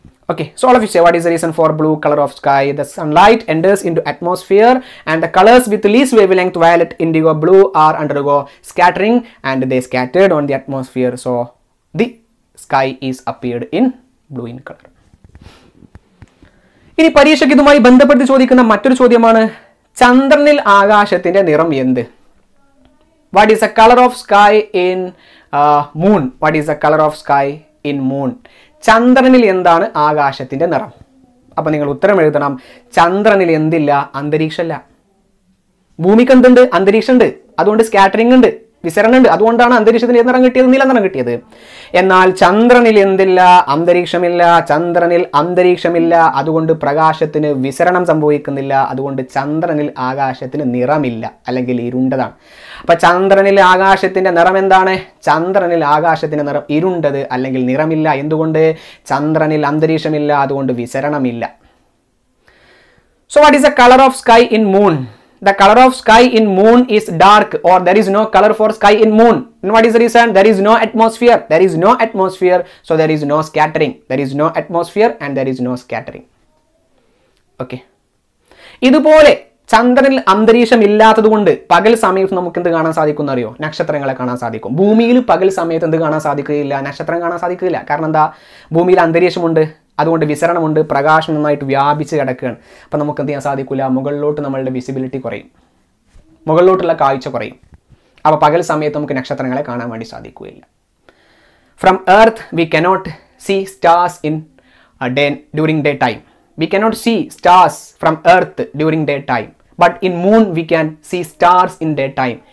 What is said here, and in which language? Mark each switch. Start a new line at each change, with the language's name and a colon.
English: Okay, so all of you say, what is the reason for blue color of sky? The sunlight enters into atmosphere and the colors with least wavelength, violet, indigo, blue, undergo scattering and they scattered on the atmosphere. So the sky is appeared in blue in color.
Malayalam: ഇനി പരീക്ഷയ്ക്ക് ഇതുമായി ബന്ധപ്പെട്ട് ചോദിക്കുന്ന മറ്റൊരു ചോദ്യമാണ്, ചന്ദ്രനിൽ ആകാശത്തിന്റെ നിറം എന്ത്?
English: What is the color of sky in moon? What is the color of sky in moon?
Malayalam: ചന്ദ്രനിൽ എന്താണ് ആകാശത്തിന്റെ നിറം? അപ്പൊ നിങ്ങൾ ഉത്തരം എഴുതണം, ചന്ദ്രനിൽ എന്തില്ല? അന്തരീക്ഷമല്ല. ഭൂമിക്ക് എന്തുണ്ട്? അന്തരീക്ഷം ഉണ്ട്. അതുകൊണ്ട് സ്കാറ്ററിംഗ് ഉണ്ട്, വിസരണം ഉണ്ട്. അതുകൊണ്ടാണ് അന്തരീക്ഷത്തിന് ഏത് നിറം കിട്ടിയത്? നീല നിറം കിട്ടിയത്. എന്നാൽ ചന്ദ്രനിൽ എന്തില്ല? അന്തരീക്ഷമില്ല. ചന്ദ്രനിൽ അന്തരീക്ഷമില്ല, അതുകൊണ്ട് പ്രകാശത്തിന് വിസരണം സംഭവിക്കുന്നില്ല. അതുകൊണ്ട് ചന്ദ്രനിൽ ആകാശത്തിന് നിറമില്ല, അല്ലെങ്കിൽ ഇരുണ്ടതാണ്. അപ്പൊ ചന്ദ്രനിൽ ആകാശത്തിന്റെ നിറം എന്താണ്? ചന്ദ്രനിൽ ആകാശത്തിന്റെ നിറം ഇരുണ്ടത്, അല്ലെങ്കിൽ നിറമില്ല. എന്തുകൊണ്ട്? ചന്ദ്രനിൽ അന്തരീക്ഷമില്ല, അതുകൊണ്ട് വിസരണമില്ല.
English: So what is the color of sky in moon? The color of sky in moon is dark, or there is no color for sky in moon. And what is the reason? There is no atmosphere. There is no atmosphere, so there is no scattering. There is no atmosphere and there is no scattering. Okay.
Malayalam: ഇതുപോലെ ചന്ദ്രനിൽ അന്തരീക്ഷം ഇല്ലാത്തത് കൊണ്ട് പകൽ സമയത്ത് നമുക്ക് എന്ത് കാണാൻ സാധിക്കും അറിയോ? നക്ഷത്രങ്ങളെ കാണാൻ സാധിക്കും. ഭൂമിയിൽ പകൽ സമയത്ത് എന്ത് കാണാൻ സാധിക്കുകയില്ല? നക്ഷത്രം കാണാൻ സാധിക്കില്ല. കാരണം എന്താ? ഭൂമിയിൽ അന്തരീക്ഷമുണ്ട്, അതുകൊണ്ട് വിസരണമുണ്ട്, പ്രകാശം നന്നായിട്ട് വ്യാപിച്ച് കിടക്കുകയാണ്. അപ്പം നമുക്ക് എന്ത് ചെയ്യാൻ സാധിക്കില്ല? മുകളിലോട്ട് നമ്മളുടെ വിസിബിലിറ്റി കുറയും, മുകളിലോട്ടുള്ള കാഴ്ച കുറയും. അപ്പോൾ പകൽ സമയത്ത് നമുക്ക് നക്ഷത്രങ്ങളെ കാണാൻ വേണ്ടി സാധിക്കുകയില്ല.
English: From earth we cannot see stars in during daytime. We cannot see stars from earth during daytime. But in moon we can see stars in daytime.